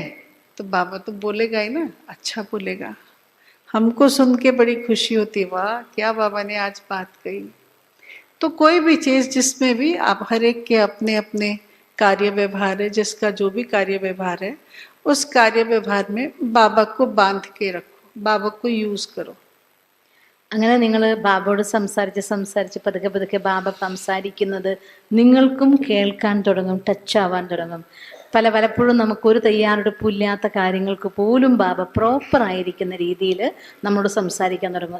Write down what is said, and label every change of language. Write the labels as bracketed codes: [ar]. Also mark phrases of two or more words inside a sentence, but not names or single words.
[hi] तो बाबा तो बोलेगा ही ना, अच्छा बोलेगा। हमको सुन के बड़ी खुशी होती, वाह क्या बाबा ने आज बात कही। तो कोई भी चीज़ जिसमें भी आप, हर एक के अपने अपने कार्य व्यवहार है, जिसका जो भी कार्य व्यवहार है उस कार्य व्यवहार में बाबा को बांध के रखो, बाबा को यूज करो। [ml] അങ്ങനെ നിങ്ങൾ ബാബയോട് സംസാരിച്ച് പതുക്കെ പതുക്കെ ബാബ സംസാരിക്കുന്നത് നിങ്ങൾക്കും കേൾക്കാൻ തുടങ്ങും, ടച്ച് ആവാൻ തുടങ്ങും. പലപ്പോഴും നമുക്കൊരു തയ്യാറെടുപ്പില്ലാത്ത കാര്യങ്ങൾക്ക് പോലും ബാബ പ്രോപ്പറായിരിക്കുന്ന രീതിയിൽ നമ്മളോട് സംസാരിക്കാൻ തുടങ്ങും.